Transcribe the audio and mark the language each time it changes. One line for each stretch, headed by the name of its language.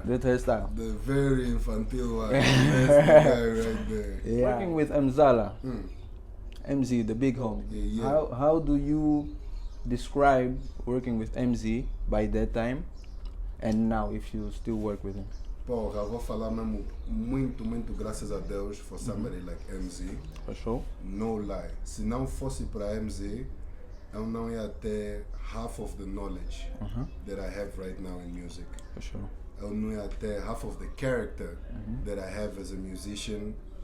English: that hairstyle. The very infantile one. That's the guy right there. Working with Mzala, MZ, the big homie. Yeah. How do you describe working with MZ by that time and now, if you still work with him?
Portuguese: Porra, vou falar mesmo muito graças a Deus
English: for somebody like
Portuguese: MZ.
English: For sure. No lie.
Portuguese: Se não fosse para MZ, eu não ia ter
English: half of the knowledge that I have right now in music. For sure.
Portuguese: Eu não ia ter
English: half of the character that I have as a musician.